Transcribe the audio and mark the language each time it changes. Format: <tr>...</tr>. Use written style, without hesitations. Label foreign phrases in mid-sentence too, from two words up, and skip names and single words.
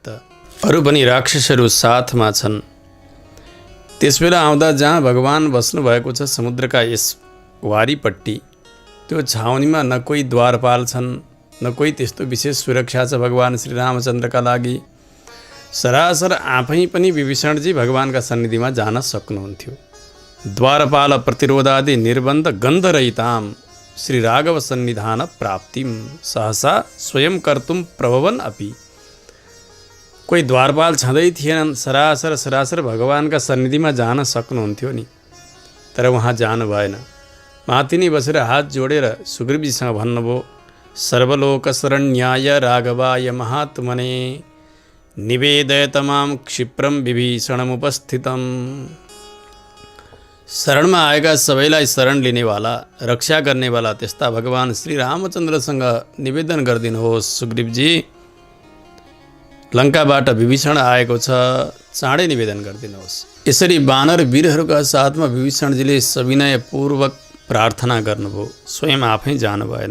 <ne>अरू पनि राक्षसहरू साथमा छन्। त्यसबेला आउँदा जहाँ भगवान बस्नुभएको छ समुद्रका यस वारीपट्टि, त्यो छाउनीमा न कोही द्वारपाल छन्, न कोही त्यस्तो विशेष सुरक्षा छ भगवान श्रीरामचन्द्रका लागि। सरासर आफै पनि विभीषणजी भगवानका सन्निधिमा जान सक्नुहुन्थ्यो।</ne> <sa>द्वारपाल प्रतिरोधादि निर्बन्ध गन्धरहिताम श्री राघव सन्निधान प्राप्तिम सहसा स्वयं कर्तुम प्रभवन अपि।</sa> <ne>कोही द्वारपाल छँदै थिएनन्, सरासर भगवानका सन्निधिमा जान सक्नुहुन्थ्यो नि, तर उहाँ जानु भएन। माथि नै बसेर हात जोडेर सुग्रीवजीसँग भन्नुभयो,</ne> <sa>सर्वलोकशरण्याय राघवाय महात्मने निवेदयतमाम क्षिप्रम विभीषणमुपस्थितम।</sa> <ne>शरणमा आएका सबैलाई शरण लिनेवाला, रक्षा गर्नेवाला त्यस्ता भगवान श्री रामचन्द्रसँग निवेदन गरिदिनुहोस्, सुग्रीवजी लङ्काबाट विभीषण आएको छ, चाँडै निवेदन गरिदिनुहोस्। यसरी वानर वीरहरूका साथमा विभीषणजीले सविनयपूर्वक प्रार्थना गर्नुभयो, स्वयं आफै जानु भएन।</ne>